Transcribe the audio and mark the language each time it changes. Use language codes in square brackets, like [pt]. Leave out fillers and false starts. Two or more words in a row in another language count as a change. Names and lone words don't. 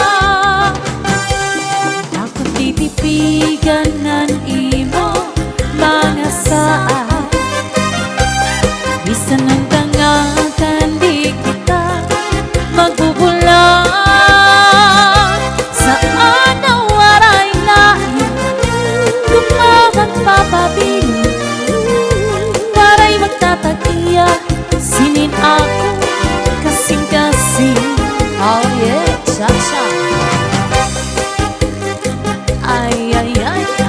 [war] Ako titipigan ng imo mga saan. Bisan ng tangatan di kita magbubulan. Saan na waray lain, lumabang papabili, para'y magtatagiya, sinin ako kasing-kasing. [en] Oh yeah, cha-cha. Ay, ay, ay.